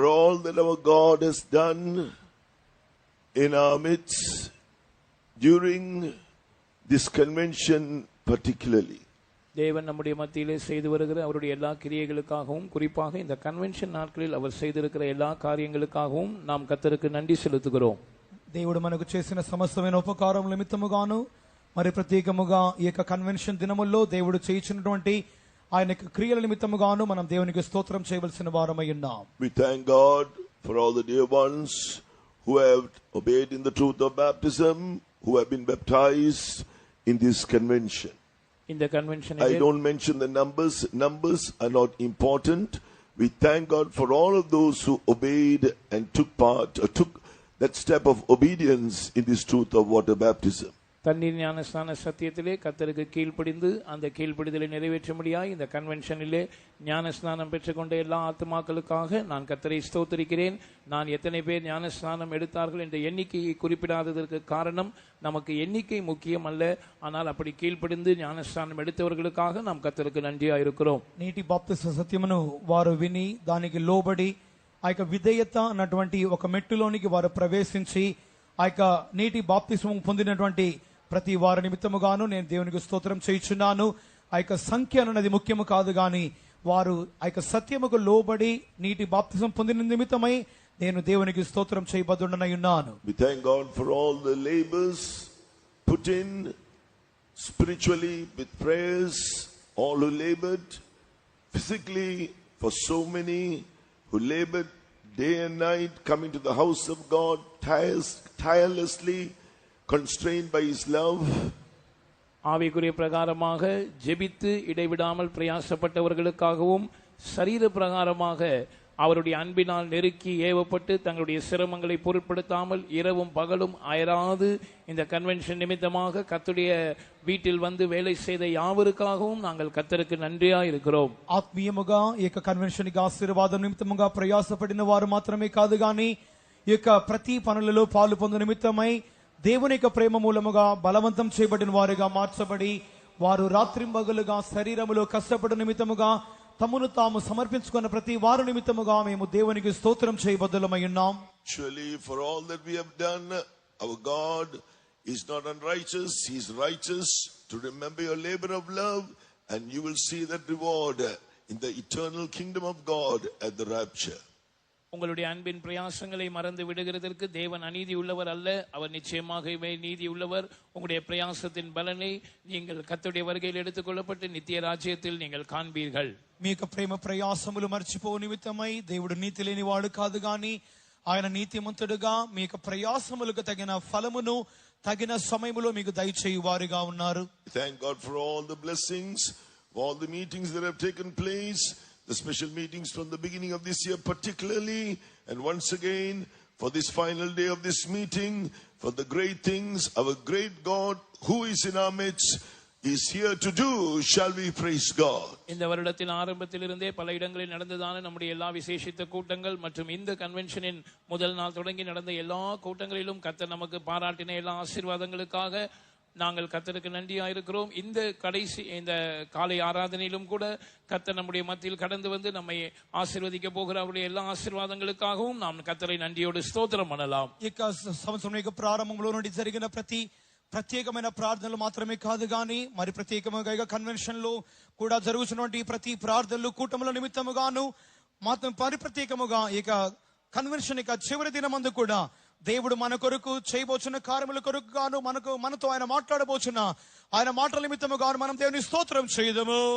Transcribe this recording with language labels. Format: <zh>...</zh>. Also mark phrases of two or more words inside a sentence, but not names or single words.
<en>all that our God has done in our midst during this convention particularly.</en> <ta>தேவன் நம்முடைய மத்தியிலே செய்து வருகிற அவருடைய எல்லா கிரியைகளுக்காகவும் குறிப்பாக இந்த கன்வென்ஷன் நாட்களில் அவர் செய்திருக்கிற எல்லா காரியங்களுக்காகவும் நாம் கர்த்தருக்கு நன்றி செலுத்துகிறோம்.</ta> <te>దేవుడు మనకు చేసిన సమస్తమైన ఉపకారం నిమిత్తముగాను మరి ప్రత్యేకముగా ఈ యొక్క కన్వెన్షన్ దినముల్లో దేవుడు చేయించినటువంటి ఆయన క్రియల నిమిత్తముగాను మనం దేవునికి స్తోత్రం చేయవలసిన వారమై ఉన్నాం.</te> <en>We thank God for all the dear ones who have obeyed in the truth of baptism, who have been baptized in this convention. In the convention, I don't mention the numbers. Numbers are not important. We thank God for all of those who obeyed and took part, or took that step of obedience in this truth of water baptism.</en> <ta>தண்ணீர் ஞானஸ்நான சத்தியத்திலே கர்த்தருக்கு கீழ்ப்படிந்து அந்த கீழ்ப்படிதலை நிறைவேற்றும்படியாய் இந்த கன்வென்ஷனிலே ஞானஸ்நானம் பெற்றுக்கொண்ட எல்லா ஆத்துமாக்களுக்காக நான் கர்த்தரை ஸ்தோத்திரிக்கிறேன். நான் எத்தனை பேர் ஞானஸ்நானம் எடுத்தார்கள் என்ற எண்ணிக்கையை குறிப்பிடாததற்கு காரணம் நமக்கு எண்ணிக்கை முக்கியம் அல்ல, ஆனால் அப்படி கீழ்ப்படிந்து ஞானஸ்நானம் எடுத்தவர்களுக்காக நாம் கர்த்தருக்கு நன்றியாக இருக்கிறோம்.</ta> <te>నీటి బాప్తిస్మ సత్యమును వారు విని దానికి లోబడి ఆ యొక్క విధేయత అన్నటువంటి ఒక మెట్టులోనికి వారు ప్రవేశించి ఆ యొక్క నీటి బాప్తిస్మం పొందినటువంటి ప్రతి వారి నిమిత్తముగాను నేను దేవునికి స్తోత్రం చేయుచున్నాను. ఆ యొక్క సంఖ్య అన్నది ముఖ్యము కాదు గాని వారు ఆ యొక్క సత్యముకు లోబడి నీటి బాప్తిస్మం పొందిన నిమిత్తమై నేను దేవునికి స్తోత్రం చేయబద్దుడనై ఉన్నాను.</te> <en>We thank God for all the labors put in spiritually with prayers, all who labored physically, for so many who labored day and night coming to the house of God tirelessly, constrained by His love.</en> <ta>ஆவிக்குரிய பிரகாரமாக ஜெபித்து இடைவிடாமல் பிரயாசப்பட்டவர்களுக்காகவும் சரீர பிரகாரமாக அவருடைய அன்பினால் நெருக்கி ஏவப்பட்டு தங்களுடைய சிரமங்களை பொருட்படுத்தாமல் இரவும் பகலும் அயராது இந்த கன்வென்ஷன் நிமித்தமாக கர்த்தருடைய வீட்டில் வந்து வேலை செய்த யாவருக்காகவும் நாங்கள் கர்த்தருக்கு நன்றியா இருக்கிறோம்.</ta> <te>ఆత్మీయముగా ఈ యొక్క కన్వెన్షన్ కి ఆశీర్వాదం నిమిత్తముగా ప్రయాసపడిన వారు మాత్రమే కాదు గాని ఈ యొక్క ప్రతి పనులలో పాలు పొందు నిమిత్తమై దేవుని యొక్క ప్రేమ మూలముగా బలవంతం చేయబడిన వారుగా మార్చబడి వారు రాత్రింబగలుగా శరీరములో కష్టపడిన నిమిత్తముగా తమను తాము సమర్పించుకున్న ప్రతి వారు నిమిత్తముగా మేము దేవునికి స్తోత్రం చేయబద్దులమై ఉన్నాం.</te> <en>Surely for all that we have done, our God is not unrighteous, He is righteous to remember your labor of love, and you will see that reward in the eternal kingdom of God at the rapture.</en> <ta>உங்களுடைய அன்பின் பிரயாசங்களை மறந்து விடுகிறதற்கு தேவன் அநீதி உள்ளவர் அல்ல, அவர் நிச்சயமாகவே நீதி உள்ளவர். உங்களுடைய பிரயாசத்தின் பலனை நீங்கள் கர்த்தருடைய வருகையில் எடுத்துக் கொள்ளப்பட்டு நித்திய ராஜ்யத்தில் நீங்கள் காண்பீர்கள்.</ta> <te>మీ యొక్క ప్రేమ ప్రయాసములు మర్చిపో నిమిత్తమై దేవుడు నీతి లేనివాడు కాదు గాని ఆయన నీతిమంతుడుగా మీ యొక్క ప్రయాసములకు తగిన ఫలమును తగిన సమయములో మీకు దయచేయువారుగా ఉన్నారు.</te> <en>Thank God for all the blessings, all the meetings that have taken place, the special meetings from the beginning of this year particularly, and once again for this final day of this meeting, for the great things our great God who is in our midst is here to do. Shall we praise God?</en> <ta>இந்த வருடத்தின் ஆரம்பத்திலிருந்தே பல இடங்களில் நடந்ததான நம்முடைய எல்லா விசேஷித்த கூட்டங்கள் மற்றும் இந்த கன்வென்ஷனின் முதல் நாள் தொடங்கி நடந்த எல்லா கூட்டங்களிலும் கர்த்தர் நமக்கு பாராட்டின எல்லா ஆசீர்வாதங்களுக்காக நாங்கள் கர்த்தருக்கு நன்றியா இருக்கிறோம். இந்த கடைசி இந்த காலை ஆராதனையிலும் கூட கர்த்தர் நம்முடைய மத்தியில் கடந்து வந்து நம்மை ஆசீர்வதிக்க போகிற அவருடைய எல்லா ஆசீர்வாதங்களுக்காகவும் நாம் கர்த்தரை நன்றியோடு ஸ்தோத்திரம் பண்ணலாம்.</ta> <te>ఇక సంవత్సరం యొక్క ప్రారంభంలో నుండి జరిగిన ప్రతి ప్రత్యేకమైన ప్రార్థనలు మాత్రమే కాదు గాని మరి ప్రత్యేకముగా కన్వెన్షన్ లో కూడా జరుగుతున్నటువంటి ప్రతి ప్రార్థనలు కూటముల నిమిత్తముగాను మాత్రం ప్రత్యేకముగా ఇక కన్వెన్షన్ యొక్క చివరి దినమందు కూడా దేవుడు మన కొరకు చేయబోచున్న కార్యముల కొరకు గాను మనతో ఆయన మాట్లాడబోచున్న ఆయన మాటల నిమిత్తముగాను మనం దేవుని స్తోత్రం చేయుదము.</te>